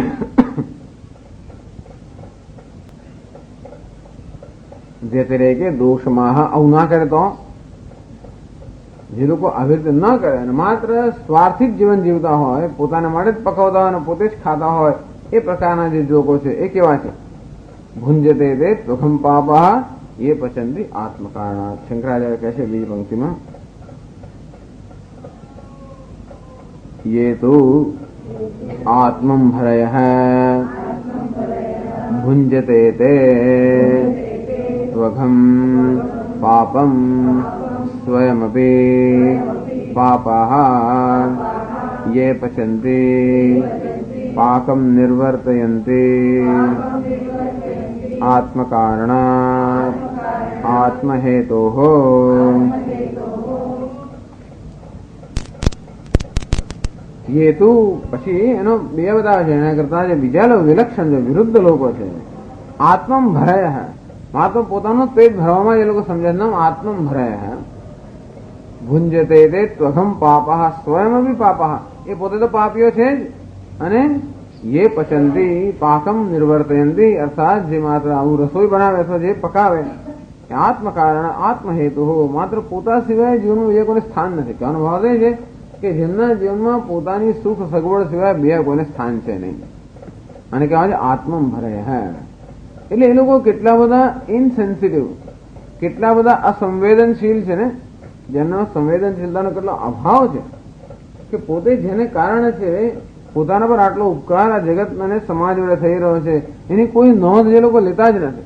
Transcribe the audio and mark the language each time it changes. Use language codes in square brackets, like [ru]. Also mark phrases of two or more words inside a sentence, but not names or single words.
[gu] જે તે કે દોષમાં આવું ના કરે તો, જે લોકો આવી રીતે ન કરે અને માત્ર સ્વાર્થિક જીવન જીવતા હોય, પોતાના માટે જ પકવતા હોય અને પોતે જ ખાતા હોય, એ પ્રકારના જે લોકો છે એ કેવા છે? [sa] ભુંજતે તે પ્રથમ પાપા એ પચંતી આત્મકારણાત. [gu] શંકરાચાર્ય કહે છે બીજી પંક્તિમાં, [sa] ये तो आत्मं भरयः भुञ्जते ते त्वघं पापं स्वयमपि पापः ये पचन्ति पाकं निर्वर्तयन्ति आत्मकारणात् आत्महेतोः. [gu] હેતુ પછી એનો બે બતાવે છે. એના કરતા જે બીજા વિલક્ષણ જે વિરુદ્ધ લોકો છે, [sa] આત્મમ ભરાય, [gu] માત્ર પોતાનું પેટ ભરવામાં એ લોકો સમજે નામ [sa] આત્મમ ભરાય. ભુંજતે તે ત્વઘમ પાપા સ્વયં બી પાપા, [gu] એ પોતે તો પાપીઓ છે જ, અને [sa] ये पचंती पाकम निर्वर्तयंती, [gu] अर्थात જે માત્ર આવું રસોઈ બનાવે અથવા જે પકાવે [sa] આત્મકારણ આત્મહેતુ [gu] હો, માત્ર પોતા સિવાય જીવનનું બીજા કોઈને સ્થાન નથી. કહેવાનો ભાવ એ છે કે જેમના જીવનમાં પોતાની સુખ સગવડ સિવાય બીજા કોઈને સ્થાન છે નહીં, અને કહેવાય છે [sa] આત્મમ ભરાય હે. [gu] એટલે એ લોકો કેટલા બધા ઇનસેન્સિટિવ, કેટલા બધા અસંવેદનશીલ છે ને, જેનો સંવેદનશીલતાનો કેટલો અભાવ છે કે પોતે જેને કારણે છે પોતાના પર આટલો ઉપકાર આ જગત અને સમાજ વડે થઈ રહ્યો છે એની કોઈ નોંધ જે લોકો લેતા જ નથી.